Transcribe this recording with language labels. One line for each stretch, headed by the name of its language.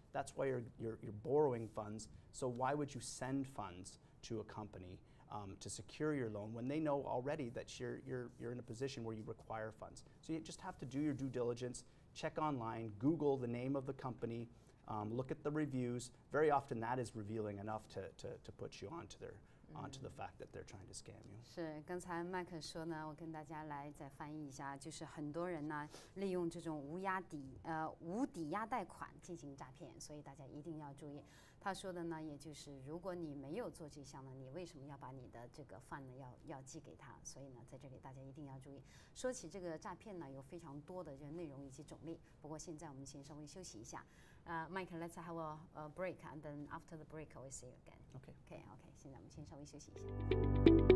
English: That's why you're borrowing funds. So why would you send funds to a company to secure your loan when they know already that you're in a position where you require funds? So you just have to do your due diligence, check online, Google the name of the company, look at the reviews. Very often that is revealing enough to put you onto the fact that they're trying to scam you.
Chinese: 是，刚才麦克说呢，我跟大家来再翻译一下，就是很多人呢利用这种无抵押贷款进行诈骗，所以大家一定要注意。他说的呢，也就是如果你没有做这项呢，你为什么要把你的这个饭呢要寄给他？所以呢，在这里大家一定要注意。说起这个诈骗呢，有非常多的这个内容以及种类。不过现在我们先稍微休息一下。
English: Mike, let's have a break, and then after the break, we'll see you again. Okay.
Chinese: Okay. 现在我们先稍微休息一下。